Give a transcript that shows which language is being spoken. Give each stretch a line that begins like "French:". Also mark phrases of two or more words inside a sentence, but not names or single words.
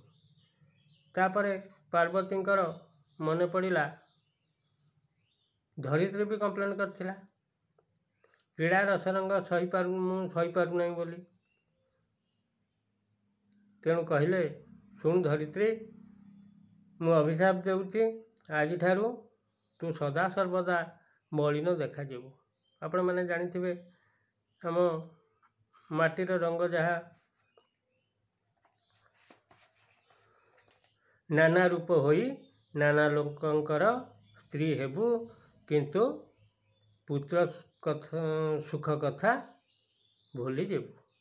Odia: ତାପରେ ପାର୍ବତୀଙ୍କର ମନ ପଡ଼ିଲା ଧରିତ୍ରୀ ଭି କମ୍ପ୍ଲେନ କରଥିଲା କ୍ରୀଡ଼ା ରସରଙ୍ଗ ସହି ପାରୁ ନାହିଁ ବୋଲି। ତେଣୁ କହଲେ ଶୁଣ ଧରିତ୍ରୀ ମୁ ଅଭିଶାପ ଦେଉଛି ଆଜି ଠାରୁ ତୁ ସଦା ସର୍ବଦା ମଳିନ ଦେଖା ଯିବୁ। ଆପଣ ମାନେ ଜାଣିଥିବେ ଆମ ମାଟିର ରଙ୍ଗ ଯାହା ନାନା ରୂପ ହୋଇ ନାନା ଲୋକଙ୍କର ସ୍ତ୍ରୀ ହେବୁ କିନ୍ତୁ ପୁତ୍ର କଥା ସୁଖ କଥା ଭୁଲି ଯିବୁ।